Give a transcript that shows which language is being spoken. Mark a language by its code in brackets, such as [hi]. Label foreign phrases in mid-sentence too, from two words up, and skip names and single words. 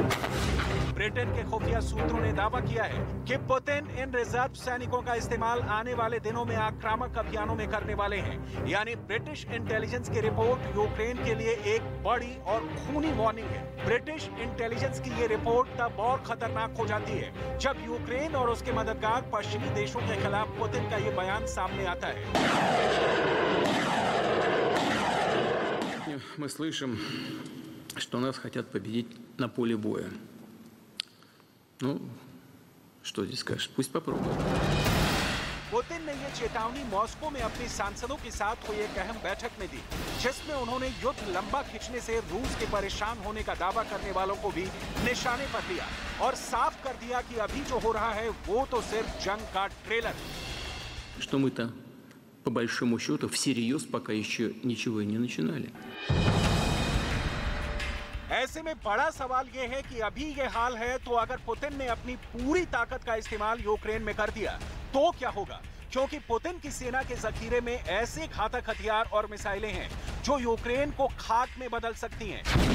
[hi] ब्रिटेन के खुफिया सूत्रों ने दावा किया है कि पुतिन इन रिजर्व सैनिकों का इस्तेमाल आने वाले दिनों में आक्रामक अभियानों में करने वाले हैं। यानी [en] British intelligence [hi] की रिपोर्ट यूक्रेन के लिए एक बड़ी और खूनी वार्निंग है। [en] British intelligence [hi] की ये रिपोर्ट तब और खतरनाक हो जाती है जब यूक्रेन और उसके मददगार पश्चिमी देशों के खिलाफ पुतिन का ये बयान सामने आता है। [ru] Мы слышим, что нас хотят победить на поле боя. Ну, что здесь скажешь? Пусть попробуют. [hi] पुतिन ने यह चेतावनी मॉस्को में अपने सांसदों के साथ हुई एक अहम बैठक में दी, जिसमें उन्होंने युद्ध लंबा खींचने से रूस के परेशान होने का दावा करने वालों को भी निशाने पर लिया और साफ कर दिया कि अभी जो हो रहा है वो तो सिर्फ जंग का ट्रेलर है। [ru] Что мы-то по большому счету всерьез пока еще ничего и не начинали. [hi] ऐसे में बड़ा सवाल यह है कि अभी ये हाल है, तो अगर पुतिन ने अपनी पूरी ताकत का इस्तेमाल यूक्रेन में कर दिया तो क्या होगा? क्योंकि पुतिन की सेना के जखीरे में ऐसे घातक हथियार और मिसाइलें हैं जो यूक्रेन को खाक में बदल सकती हैं।